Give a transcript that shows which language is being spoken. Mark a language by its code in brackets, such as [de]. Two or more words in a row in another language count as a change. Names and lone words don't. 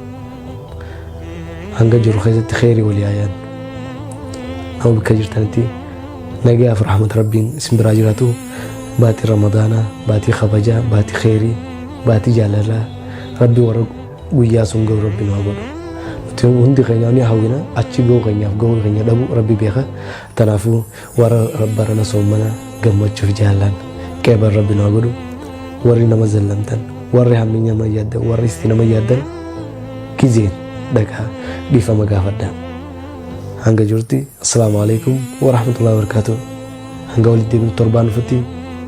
[om] hanga jiru keessatti khairii walii haa yaadnu nama bakka jirtanitti nagaaf rahmat rabbiin isin biraa jiraatu baatii ramadaanaa baatii kabajaa baatii khairii baatii jaalalaa rabbi warra guyyaa sun ga'u rabbi nu haa godhu nuti hundi keenyaa ni hawwina achi ga'u keenyaaf ga'u keenya dhabu rabbi beeka. Tanaafuu warra barana soomana gammachuuf jaalan qeeban rabbi nu haa godhu warri nama zallamtan warri hamminya nama yaaddan warri isti nama yaaddan gizeen dhagaa dhiifama gaafadhaa hanga jirti. [ar] السلام عليكم ورحمة الله وبركاته. [om] hanga walitti deebinu torbaan dhufutti